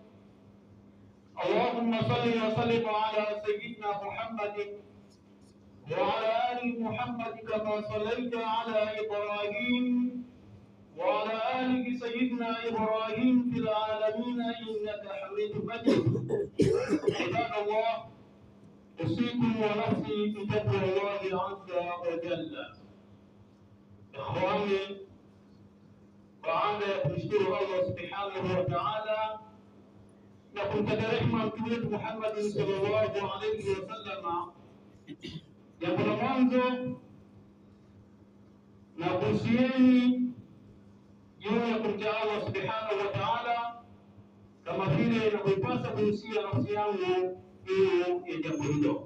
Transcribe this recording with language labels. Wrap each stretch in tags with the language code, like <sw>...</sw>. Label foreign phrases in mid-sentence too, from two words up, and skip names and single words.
<ar>اللهم صل وسلم على سيدنا محمد وعلى آل محمد كما صليت على إبراهيم وعلى آل سيدنا إبراهيم في العالمين إنك حميد مجيد. عباد الله، أوصيكم ونفسي بتقوى الله عز وجل. إخواني،</ar> <sw>baada ya kumshukuru Allah</sw> <ar>سبحانه وتعالى</ar> <sw>na kumtakia rehema mtume wetu Muhammad</sw> <ar>صلى الله عليه وسلم,</ar> <sw>jambo la mwanzo na kuhusieni juu ya kumcha Allah</sw> <ar>سبحانه وتعالى,</ar> <sw>kama vile inavyopasa kuhusia nafsi yangu juu ya jambo hilo.</sw>